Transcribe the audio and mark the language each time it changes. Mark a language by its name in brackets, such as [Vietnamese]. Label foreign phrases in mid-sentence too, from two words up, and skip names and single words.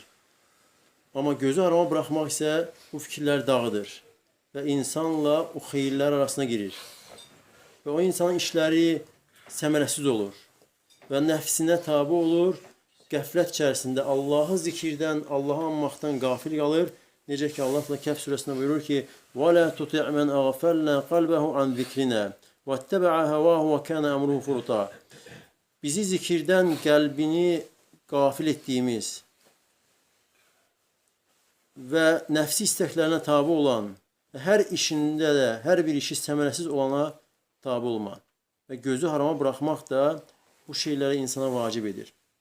[Azerbaijani] Amma gözü harama buraxmaq isə bu fikirlər dağıdır və insanla o xeyirlər arasına girir. Və o insanın işləri səmərəsiz olur və nəfsinə tabi olur, qəflət içərisində Allahı zikirdən, Allahı anmaqdan qafil qalır. Necə ki, Allah Kəhf surəsində buyurur ki, [Arabic] وَلَا تُطِعْ مَنْ أَغْفَلْنَا قَلْبَهُ عَنْ ذِكْرِنَا وَاتَّبَعَ هَوَاهُ وَكَانَ أَمْرُهُ فُرُطًا. [Azerbaijani] Bizi zikirdən qəlbini qafil etdiyimiz və nəfsi istəklərinə tabi olan, hər işində də, hər bir işi səmərəsiz olana tabi olma və gözü harama buraxmaq da bu şeyləri insana vacib edir.